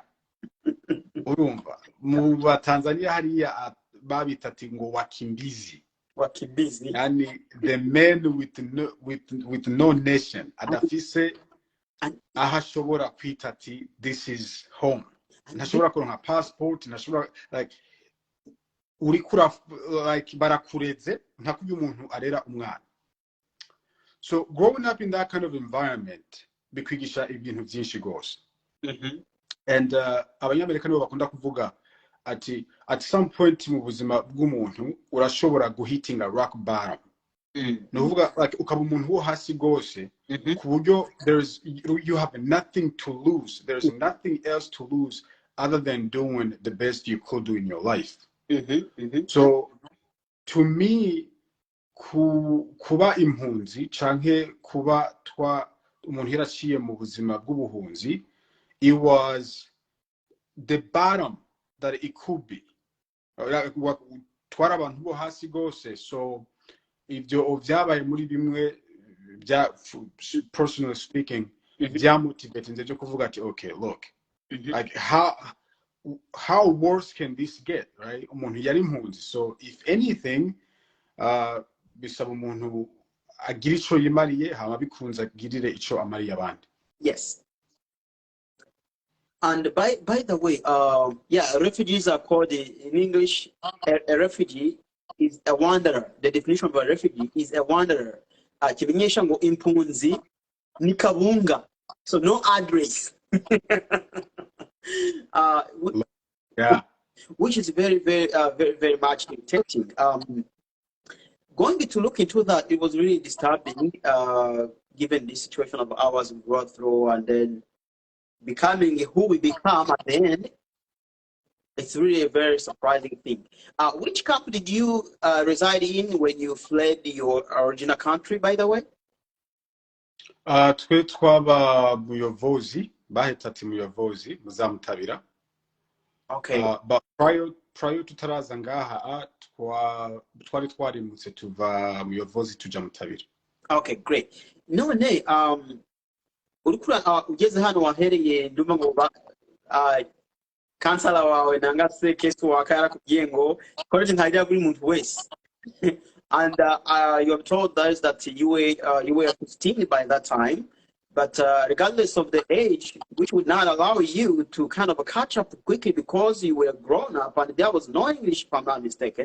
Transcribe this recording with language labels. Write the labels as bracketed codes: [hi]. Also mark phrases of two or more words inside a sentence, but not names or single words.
[rn] Urumva mu Tanzania hariya babita ati ngo wakimbizi. [en] Yani the man with no nation, [rn] adafise ahashobora kwita ati [en] this is home. [rn] Ntashobora kuronka passport, ntashobora like urikura like barakureze ntakuye umuntu arera umwana. [en] So growing up in that kind of environment, [rn] bikwigisha ibintu byinshi gose. And abanyamerika nibo bakunda kuvuga ati [en] at some point [rn] mu buzima bw'umuntu urashobora guhitinga [en] rock bottom. [rn] No uvuga like ukaba umuntu wo hasi gose ku buryo [en] you have nothing to lose. There's nothing else to lose other than doing the best you could do in your life. So to me [rn] kuba impunzi canke kuba umuntu yaraciye mu buzima bw'ubuhunzi, [en] it was the bottom that it could be. [rn] Twari abantu bo hasi gose, so ivyo vyabaye muri bimwe bya [en] personally speaking [rn] byamotivate nje kuvuga ati [en] okay, look, like how worse can this get, right? [rn] Umuntu yari impunzi, [en] so if anything [rn] bisaba umuntu agira ico yimariye hama bikunza agirire ico amariye abandi. [en] Yes. And by the way, refugees are called in English. A refugee is a wanderer. The definition of a refugee is a wanderer. Kimenyesha ngo impunzi ni kabunga. So no address. Which is very, very much tempting. Going to look into that, it was really disturbing, given the situation of ours we brought through, and then becoming who we become at the end. It's really a very surprising thing. Which camp did you reside in when you fled your original country, by the way? [rn] Twe twaba Muyovozi, bahita ati Muyovozi, Muzamutabira. [en] Okay. But prior [rn] tutaraza ngaha twari twarimutse tuva Muyovozi tuja Mutabira. [en] Okay, great. [rn] None urikura ugeze hano wahereye ndumva ngo kansala wawe nanga se kesu wakara kugiengo college ntajya kuri muntu wese. [en] And you have told us that you were 15 by that time, but regardless of the age, which would not allow you to kind of catch up quickly because you were grown up and there was no English, if I'm not mistaken.